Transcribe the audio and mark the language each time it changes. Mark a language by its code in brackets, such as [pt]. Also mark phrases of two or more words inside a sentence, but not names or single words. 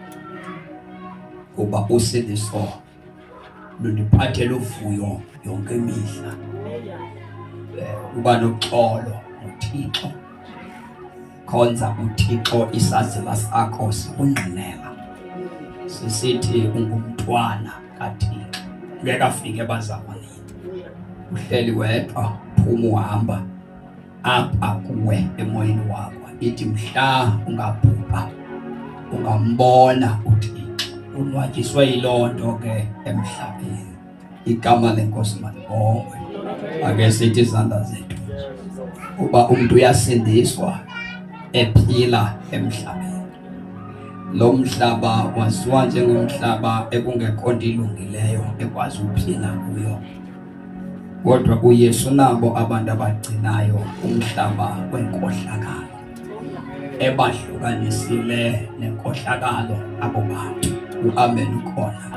[xh] kuba usindiso lundiphathela uvuyo yonke imihla uba noxolo uThixo khonza uThixo isazela sakho sikungqinela sisithi ungumntwana kaThixo ngeke afike ebazalwaneni uhleli wedwa phuma uhamba apha kuwe emoyeni wakho ithi mhla ungabhubha ungambona uThixo unwatyiswe yilonto ke emhlabeni igama lenkosi malibongwe ake sithi izandla zethu uba umuntu uyasindiswa ephila emhlabeni lo mhlaba waziwa njengomhlaba ekungekho nto ilungileyo ekwazi ukuphila kuyo kodwa uYesu nabo abantu abagcinayo umhlaba wenkohlakalo ebahlukanisile nenkohlakalo abo bantu amen ukhona